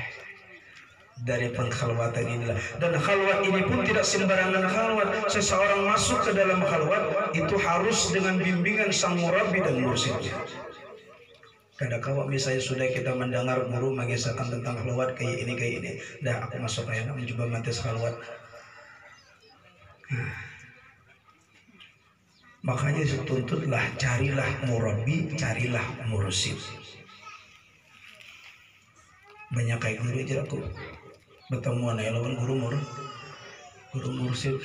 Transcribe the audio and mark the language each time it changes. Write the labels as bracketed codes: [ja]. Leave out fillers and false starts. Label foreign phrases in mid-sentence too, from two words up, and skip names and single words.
[id] Dari pengkhalwatan inilah, dan khalwat ini pun tidak sembarangan khalwat. Seseorang masuk ke dalam khalwat itu harus dengan bimbingan sang murabbi dan mursyidnya. Kadang-kadang misalnya sudah kita mendengar guru mengisahkan tentang khalwat kayak ini, dah aku masuk aja mencoba mantis khalwat. Makanya tuntutlah, carilah murabbi, carilah mursyid. Banyak kayak guru aja aku bertemuan ya lawan guru mursyid.